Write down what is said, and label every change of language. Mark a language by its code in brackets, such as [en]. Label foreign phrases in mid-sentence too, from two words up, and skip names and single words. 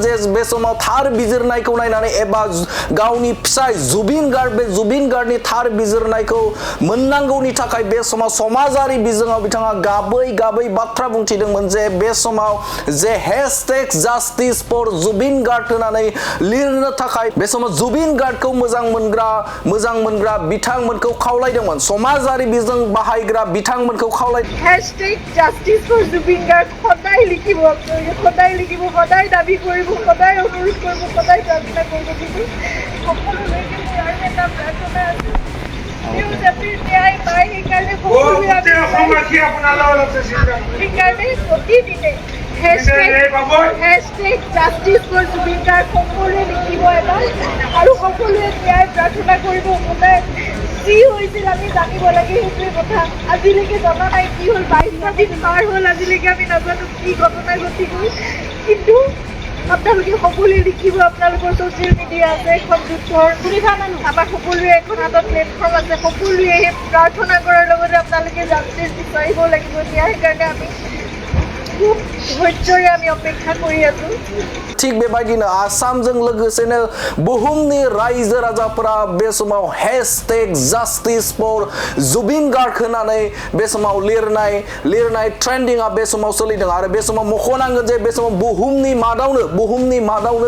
[brx] जे बे समाव थार बिजिरनायखौ नायनानै एबा गावनि फिसाय जुबिन गार्ग बे जुबिन गार्गनि थार बिजिरनायखौ मोननांगौनि थाखाय बे समाव समाजारि बिजोङाव बिथाङा गाबै बाथ्रा बुंथिदोंमोन जे बे समाव जे हेशटेग जास्टिस फर जुबिन गार्ग होनानै लिरनो थाखाय बे समाव जुबिन गार्गखौ मोजां मोनग्रा बिथांमोनखौ खावलायदोंमोन समाजारि बिजों बाहायग्रा बिथांमोनखौ खावलायदों [as] हेशटेग जास्टिस फर जुबिन गार्ग সদায় লিখিব সদায় দাবী কৰিব সদায় অনুৰোধ কৰিব সদায় প্ৰাৰ্থনা কৰিব কিন্তু সকলোলৈকে মোৰ আৰু এটা প্ৰাৰ্থনা আছে তেওঁ যাতে ন্যায় পায় সেইকাৰণে সেইকাৰণে প্ৰতিদিনে হেশটেগ জাস্টিস ফর জুবিন গার্গ সকলোৱে লিখিব এবাৰ আৰু সকলোৱে ন্যায় প্ৰাৰ্থনা কৰিব সদায় কি হৈছিল আমি জানিব লাগে সেইটোৱে কথা আজিলৈকে জনা নাই কি হ'ল 22টা দিন পাৰ হ'ল আজিলৈকে আমি নাজানো কি ঘটনা ঘটি গ'ল কিন্তু আপোনালোকে সকলোৱে লিখিব আপোনালোকৰ ছ'চিয়েল মিডিয়া আছে এখন যুদ্ধৰ আমাৰ সকলোৱে এখন হাতত প্লেটফৰ্ম আছে সকলোৱে প্ৰাৰ্থনা কৰাৰ লগতে আপোনালোকে জাষ্টিছ বিচাৰিব লাগিব ন্যায়ৰ কাৰণে আমি খুব ধৈৰ্যৰে আমি অপেক্ষা কৰি আছো [brx] थिग बेबायदिनो आसामजों लोगोसेनो बुहुमनि रायजो राजाफोरा बे समाव हेशटेग जास्टिस फर जुबिन गार्ग होनानै बे समाव लिरनाय ट्रेन्डिंआ बे समाव सोलिदों आरो बे समाव मख'नांगोन जे बे समाव बुहुमनि मादावनो